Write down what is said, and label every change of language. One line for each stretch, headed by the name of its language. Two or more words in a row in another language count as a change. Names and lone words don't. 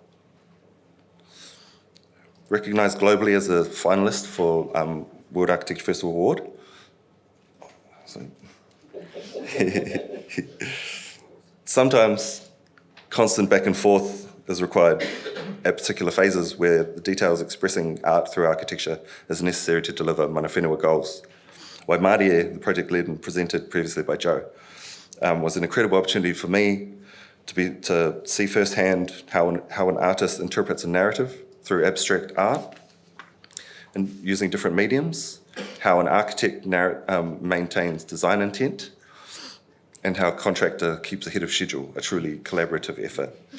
English: Recognised globally as a finalist for World Architecture Festival Award. Sometimes constant back and forth is required at particular phases where the details expressing art through architecture is necessary to deliver
Māori: mana whenua
English: goals. Waimarie, the project led and presented previously by Joe, was an incredible opportunity for me to see firsthand how an artist interprets a narrative through abstract art and using different mediums, how an architect maintains design intent, and how a contractor keeps ahead of schedule, a truly collaborative effort.